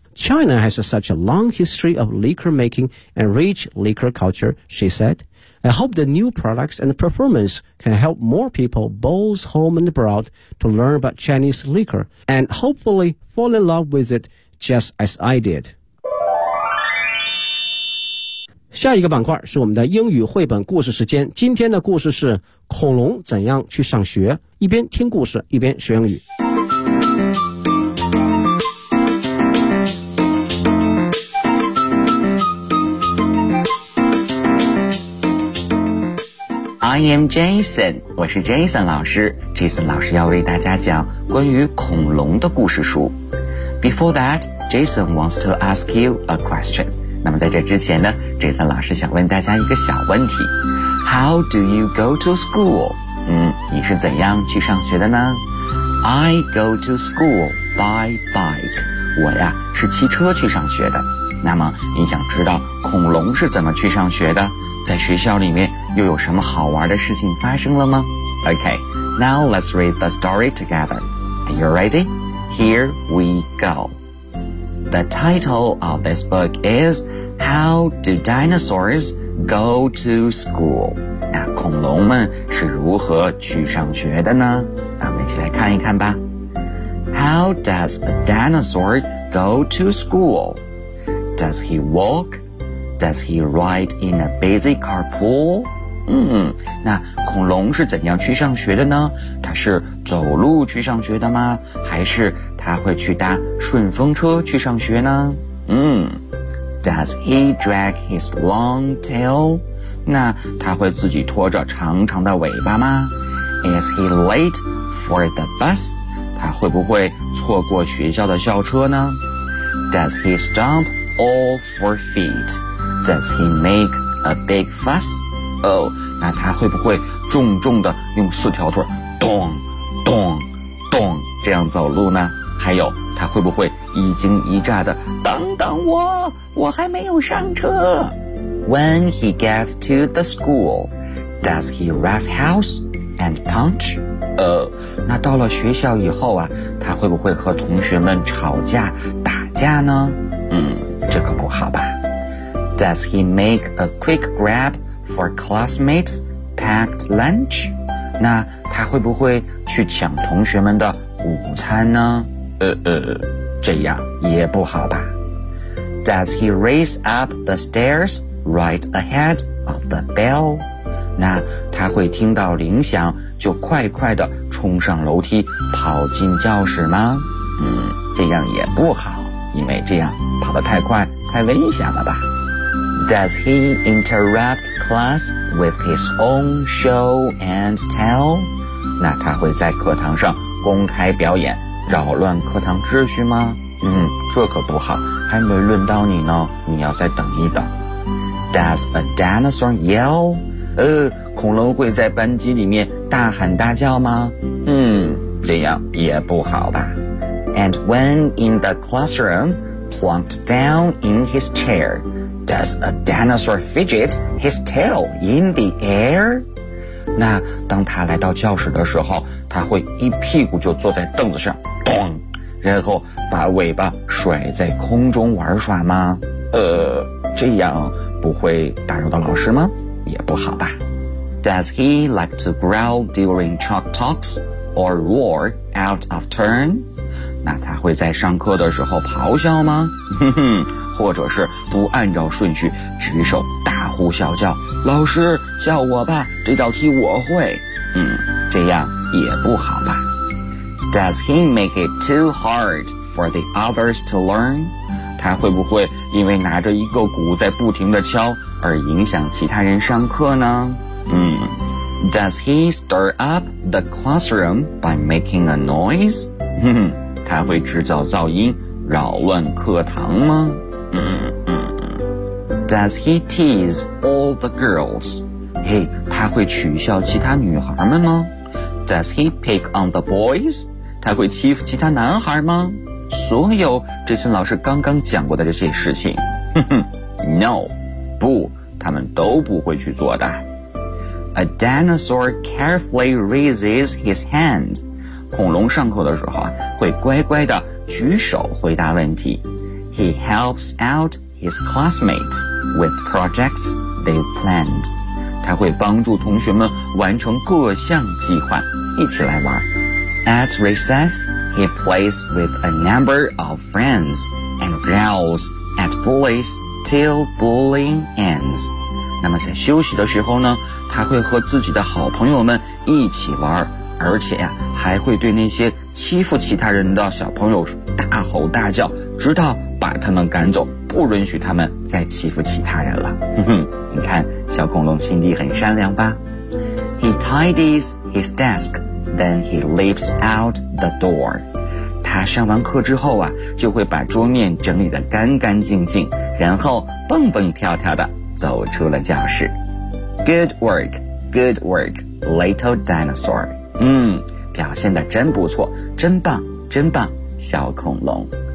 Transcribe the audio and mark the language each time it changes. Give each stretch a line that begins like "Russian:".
English: China has such a long history of liquor making and rich liquor culture, she said. I hope the new products and performance can help more people both home and abroad to learn about Chinese liquor and hopefully fall in love with it just as I did.
Chinese: 下一个板块是我们的英语绘本故事时间。今天的故事是恐龙怎样去上学，一边听故事一边学英语。
English: I am Jason，
Chinese: 我是 Jason 老师。Jason 老师要为大家讲关于恐龙的故事书。
English: Before that, Jason wants to ask you a question.
Chinese: 那么在这之前呢，这次老师想问大家一个小问题。
English: How do you go to school?
Chinese: 你是怎样去上学的呢？
English: I go to school by bike.
Chinese: 我呀，是骑车去上学的。那么你想知道恐龙是怎么去上学的？在学校里面又有什么好玩的事情发生了吗？
English: Okay, now let's read the story together. Are you ready? Here we go. The title of this book is How Do Dinosaurs Go to School?
Chinese: 那恐龙们是如何去上学的呢？那我们一起来看一看吧。
English: How does a dinosaur go to school? Does he walk? Does he ride in a busy carpool?
Chinese: 那恐龙是怎样去上学的呢？它是走路去上学的吗？还是他会去搭顺风车去上学呢？
English: Does he drag his long tail?
Chinese: 那他会自己拖着长长的尾巴吗？
English: Is he late for the bus?
Chinese: 他会不会错过学校的校车呢？
English: Does he stomp all 4 feet? Does he make a big fuss?
Chinese: 那他会不会重重的用4条腿咚咚咚这样走路呢？还有他会不会一惊一乍的等等我，我还没有上车。
English: When he gets to the school, does he rough house and punch?
Chinese: 那到了学校以后啊，他会不会和同学们吵架打架呢？这可不好吧。
English: Does he make a quick grab for classmates packed lunch?
Chinese: 那他会不会去抢同学们的午餐呢？这样也不好吧。
English: Does he race up the stairs right ahead of the bell?
Chinese: 那他会听到铃响就快快地冲上楼梯跑进教室吗？这样也不好，因为这样跑得太快太危险了吧。
English: Does he interrupt class with his own show and tell?
Chinese: 那他会在课堂上公开表演扰乱课堂秩序吗？这可不好，还没轮到你呢，你要再等一等。
English: Does a dinosaur yell?
Chinese: 恐龙会在班级里面大喊大叫吗？这样也不好吧。
English: And when in the classroom, plunked down in his chair, does a dinosaur fidget his tail in the air?
Chinese: 那当他来到教室的时候，他会一屁股就坐在凳子上，咚，然后把尾巴甩在空中玩耍吗？这样不会打扰到老师吗？也不好吧。
English: Does he like to growl during chalk talks or roar out of turn?
Chinese: 那他会在上课的时候咆哮吗？或者是不按照顺序举手大呼小叫，老师叫我吧，这道题我会。这样也不好吧。
English: Does he make it too hard for the others to learn?
Chinese: 他会不会因为拿着一个鼓在不停地敲而影响其他人上课呢？
English: Does he stir up the classroom by making a noise?
Chinese: 他会制造噪音扰乱课堂吗？
English: Does he tease all the girls?
Chinese: 他会取笑其他女孩们吗？
English: Does he pick on the boys?
Chinese: 他会欺负其他男孩吗？所有这些老师刚刚讲过的这些事情No, 不，他们都不会去做的。
English: A dinosaur carefully raises his hand.
Chinese: 恐龙上课的时候啊，会乖乖的举手回答问题。
English: He helps out his classmates with projects they planned.
Chinese: 他会帮助同学们完成各项计划，一起来玩。
English: At recess, he plays with a number of friends and growls at boys till bullying ends.
Chinese: 那么在休息的时候呢，他会和自己的好朋友们一起玩，而且呀，还会对那些欺负其他人的小朋友大吼大叫，直到把他们赶走，不允许他们再欺负其他人了。哼哼，你看，小恐龙心地很善良吧。
English: He tidies his desk, then he leaves out the door.
Chinese: 他上完课之后啊，就会把桌面整理得干干净净，然后蹦蹦跳跳地走出了教室。
English: Good work, good work, little dinosaur.
Chinese: 表现得真不错，真棒，真棒，小恐龙。